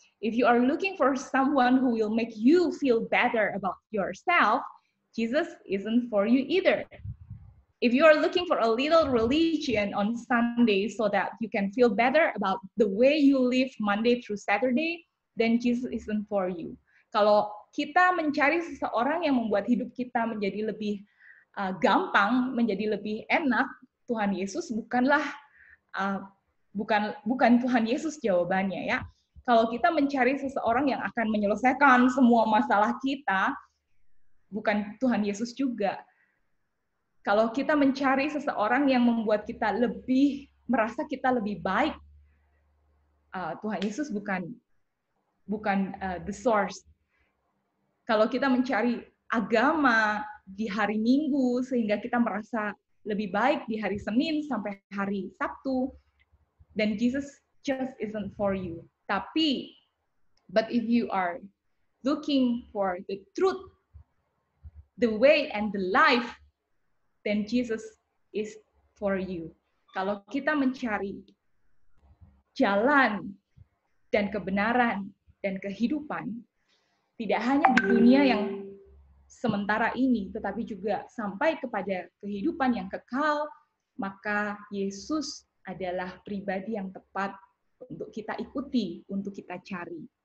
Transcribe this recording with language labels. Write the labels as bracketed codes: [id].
[en] If you are looking for someone who will make you feel better about yourself, Jesus isn't for you either. If you are looking for a little religion on Sunday so that you can feel better about the way you live Monday through Saturday, then Jesus isn't for you. [id] Kalau kita mencari seseorang yang membuat hidup kita menjadi lebih gampang, menjadi lebih enak, Tuhan Yesus bukan Tuhan Yesus jawabannya ya. Kalau kita mencari seseorang yang akan menyelesaikan semua masalah kita, bukan Tuhan Yesus juga. Kalau kita mencari seseorang yang membuat kita merasa kita lebih baik, Tuhan Yesus bukan the source. Kalau kita mencari agama di hari Minggu sehingga kita merasa lebih baik di hari Senin sampai hari Sabtu, then Jesus just isn't for you. [en] But if you are looking for the truth, the way and the life, then Jesus is for you. [id] Kalau kita mencari jalan dan kebenaran dan kehidupan, tidak hanya di dunia yang sementara ini, tetapi juga sampai kepada kehidupan yang kekal, maka Yesus adalah pribadi yang tepat untuk kita ikuti, untuk kita cari.